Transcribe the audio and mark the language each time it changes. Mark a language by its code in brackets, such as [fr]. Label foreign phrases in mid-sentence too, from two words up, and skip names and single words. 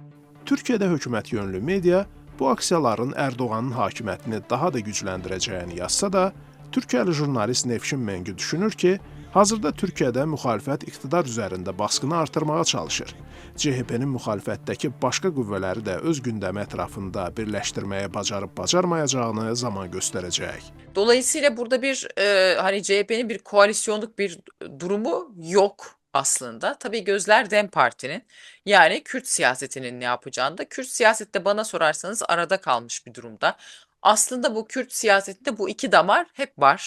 [az] Türkiyədə hökumət yönlü media bu aksiyaların Ərdoğanın hakimiyyətini daha da gücləndirəcəyini yazsa da, Türkiyəli jurnalist Nevşin Mengü düşünür ki, hazırda Türkiyədə müxalifət iqtidar üzərində baskını artırmağa çalışır. CHP-nin müxalifətdəki başqa qüvvələri də öz gündəmi ətrafında birləşdirməyə bacarıb-bacarmayacağını zaman göstərəcək. [tr] Dolayısıyla burada bir hani CHP'nin bir koalisyonluk bir durumu yok aslında. Tabii gözler DEM Parti'nin, yani Kürt siyasetinin ne yapacağında. Kürt siyasette bana sorarsanız arada kalmış bir durumda. Aslında bu Kürt siyasetinde bu iki damar hep var.